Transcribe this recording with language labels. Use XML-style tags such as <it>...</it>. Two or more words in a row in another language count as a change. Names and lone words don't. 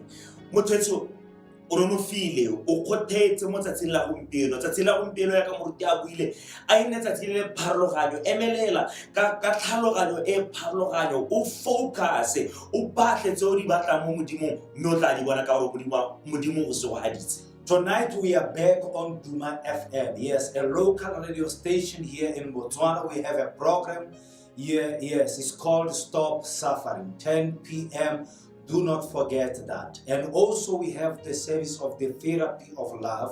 <tn>Motho o nonofile, o kgothetse mo tsatsing la gompieno. Tsatsi la gompieno ya ka moruti a buile a ine tsatsi le pharologanyo, emelela ka tlhaloganyo e pharologanyo, o focus, o batle tse o di batlang mo modimong, mme o tla di bona ka gore modimo go se go haditse.</tn> <en>Tonight we are back on Duma FM. Yes, a local radio station here in Botswana. We have a program here. Yes, it's called Stop Suffering, 10 p.m. Do not forget that. And also we have the service of the Therapy of Love.</en>